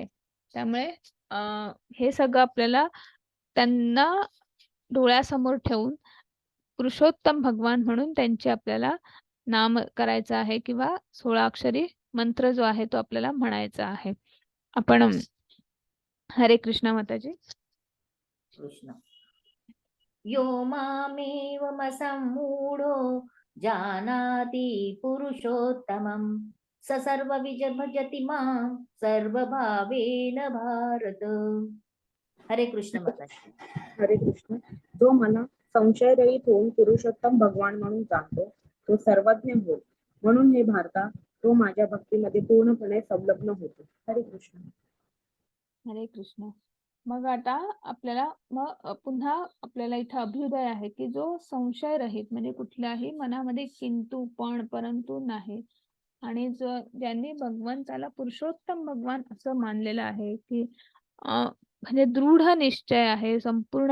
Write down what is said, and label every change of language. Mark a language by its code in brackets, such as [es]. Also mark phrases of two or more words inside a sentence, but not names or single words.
[mr] त्यामुळे हे सगळं आपल्याला त्यांना डोळ्यासमोर ठेवून पुरुषोत्तम भगवान म्हणून त्यांचे आपल्याला नाम करायचं आहे किंवा 16 अक्षरी मंत्र जो आहे तो आपल्याला म्हणायचा आहे. आपण हरे कृष्ण माताजी. कृष्ण. [sa] यो मामेवमसम्मूढो जानाति पुरुषोत्तमं स सर्वविज भजति मां सर्वभावेन भारत. [mr] हरे कृष्ण माताजी. हरे कृष्ण. जो मला संशयरहित होऊन पुरुषोत्तम भगवान म्हणून जाणतो तो सर्वज्ञ होय. म्हणून हे भारता तो माझ्या भक्तीमध्ये पूर्णपणे संलग्न होतो. हरे कृष्ण. हरे कृष्ण. मग आता आपल्याला पुन्हा आपल्याला इथं अभ्युदय आहे की जो संशय रहित म्हणजे कुठल्याही मनामध्ये किंतु पण परंतु नाही आणि ज्यांनी भगवंताला पुरुषोत्तम भगवान असं मानलेलं आहे की म्हणजे दृढ निश्चय आहे, संपूर्ण